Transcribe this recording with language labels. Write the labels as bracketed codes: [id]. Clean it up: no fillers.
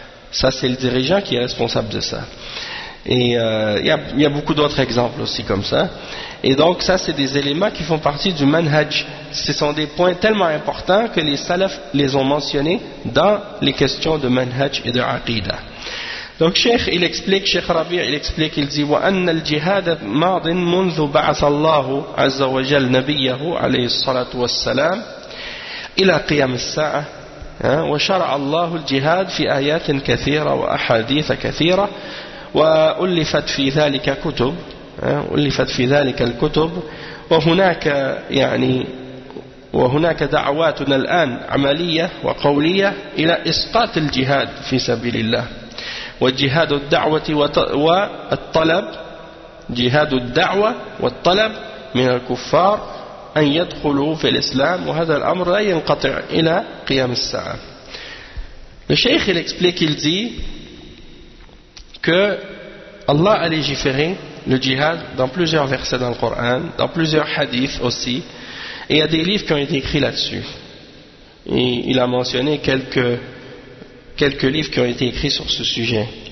[fr] Ça, c'est le dirigeant qui est responsable de ça. Et il y a beaucoup d'autres exemples aussi comme ça. Et donc, ça, c'est des éléments qui font partie du manhaj. Ce sont des points tellement importants que les salafs les ont mentionnés dans les questions de manhaj et de aqidah. Donc, Cheikh, il explique, Cheikh Rabi, il explique, il dit [ar] « وَأَنَّ الْجِهَادَ مَعْضٍ مُنْذُ بَعَثَ اللَّهُ عَزَّ وَجَلْ نَبِيَّهُ عَلَيْهِ الصَّلَاةُ وَالسَّلَامُ إِلَى قِيَمِ السَّاعَةِ وَشَرَعَ اللَّهُ الْجِهَادَ فِي آيَاتٍ كَثِيرَةٍ وَأَحَادِيثَ كَثِيرَةٍ وألفت في ذلك كتب ألفت في ذلك الكتب وهناك يعني وهناك دعواتنا الآن عملية وقولية إلى إسقاط الجهاد في سبيل الله وجهاد الدعوة والطلب جهاد الدعوة والطلب من الكفار أن يدخلوا في الإسلام وهذا الأمر لا ينقطع إلى قيام الساعة. [fr] الشيخ explique, il dit que Allah a légiféré le djihad dans plusieurs versets dans le Coran, dans plusieurs hadiths aussi, et il y a des livres qui ont été écrits là-dessus. Et il a mentionné quelques livres qui ont été écrits sur ce sujet.